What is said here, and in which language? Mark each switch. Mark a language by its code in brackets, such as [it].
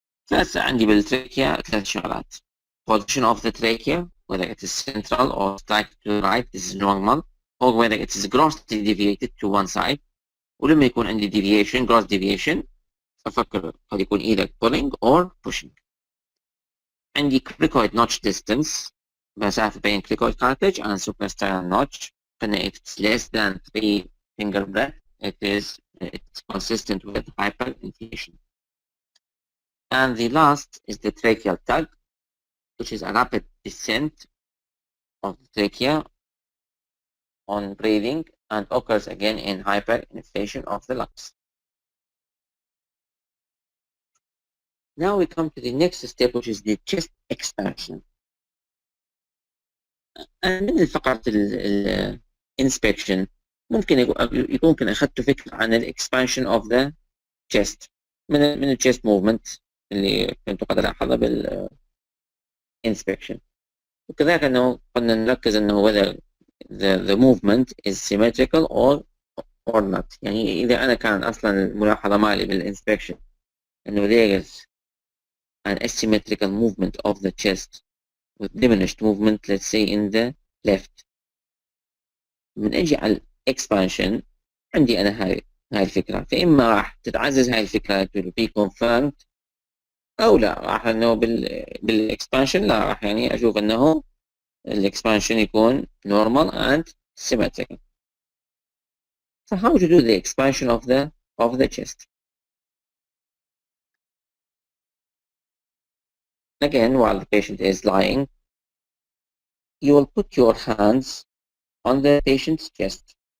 [ar] فهسه عندي بالتراكيا 3 شغلات. [en] Position of the trachea, whether it is central or strike to the right, this is normal, or whether it is grossly deviated to one side. [ar] ولما يكون عندي [en] deviation, gross deviation، [ar] أفكر قد يكون [en] either pulling or pushing. عندي cricoid notch distance، [ar] مسافة بين [en] cricoid cartilage and suprasternal notch. قلنا if it's less than 3 finger breadth, it's consistent with hyperinflation. And the last is the tracheal tug, which is a rapid descent of the trachea on breathing and occurs again in hyperinflation of the lungs. Now we come to the next step, which is the chest expansion. [ar] من فقرة الانسبكشن ممكن أخذت فكرة عن الاكسبانشن اوف ذا chest من الchest موفمنت اللي كنت قد ألاحظها بالانسبكشن، وكذلك أنه قلنا نركز أنه [en] whether the movement is symmetrical or not. [ar] يعني إذا أنا كان أصلا الملاحظة مالي بالانسبكشن أنه [en] there is an asymmetrical movement of the chest with diminished movement, let's say in the left، [ar] من أجي على expansion عندي أنا هاي الفكرة، فإما راح تتعزز هاي الفكرة [en] to be confirmed [ar] أو لا، راح أنه بالexpansion لا، راح يعني أشوف أنه الexpansion يكون [en] normal and symmetrical. So how to do the expansion of the chest? Again, while the patient is lying, you will put your hands on the patient's chest.